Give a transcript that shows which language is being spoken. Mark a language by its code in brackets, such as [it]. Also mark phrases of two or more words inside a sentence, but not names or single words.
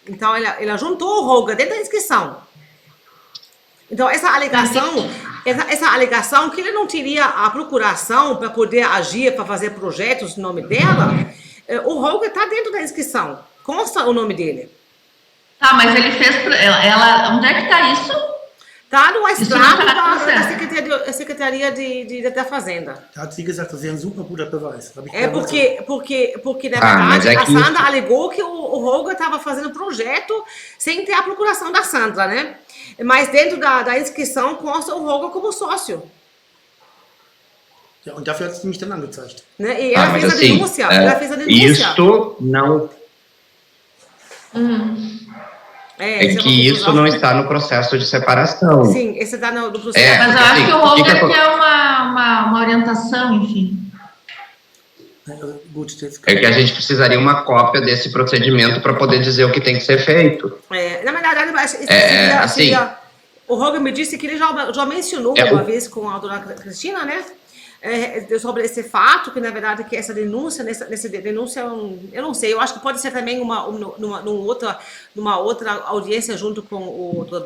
[pt] Então, ela juntou o Holger dentro da inscrição. Então, essa alegação que ele não teria a procuração para poder agir, para fazer projetos no nome dela, o Holger está dentro da inscrição. Consta o nome dele. Tá, mas ele fez... Ela, onde é que está isso? Tá no extrato Isso não tá da Secretaria da Fazenda. [de] Da hat sie gesagt, das wäre ein super guter Beweis. Hab ich [pt] É [de] damals [pt] porque na mas verdade, é a que Sandra alegou que o Holger estava fazendo projeto sem ter a procuração da Sandra, né? Mas dentro da inscrição consta o Holger como sócio. [de] Ja, und dafür hat sie mich dann angezeigt. [pt] Né? E ela mas fez a assim, denúncia. Ela fez a denúncia. isto não... É essa que uma isso confusão. não está no processo de separação. Sim, esse está no processo. Mas eu acho assim, que o o que Holger que quer uma orientação, enfim. [de] Gut, jetzt [pt] É que a gente precisaria uma cópia desse procedimento para poder dizer o que tem que ser feito. Na verdade, assim, o Holger me disse que ele já mencionou uma vez com a dona Cristina, né? Sobre esse fato, que na verdade que essa denúncia, nessa denúncia, eu não sei, eu acho que pode ser também numa outra audiência junto com o Dr.